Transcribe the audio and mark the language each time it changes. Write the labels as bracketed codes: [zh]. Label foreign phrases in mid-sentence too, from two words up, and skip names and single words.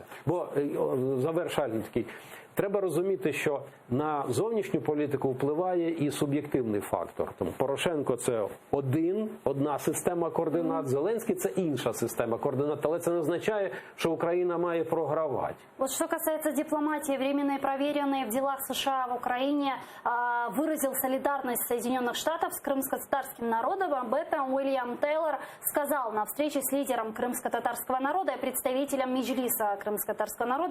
[uk] Бо, завершальний такий, треба розуміти, що на зовнішню політику впливає і суб'єктивний фактор. Тому Порошенко – це одна система координат, Зеленський – це інша система координат, але це не означає, що Україна має програвати. [ru] Вот что касается дипломатии, временно и проверенной в делах США в Украине выразил солидарность Соединенных Штатов с крымско-татарским народом. Об этом Уильям Тейлор сказал на встрече с лидером крымско-татарского народа и представителем Меджлиса крымско-татарского народа.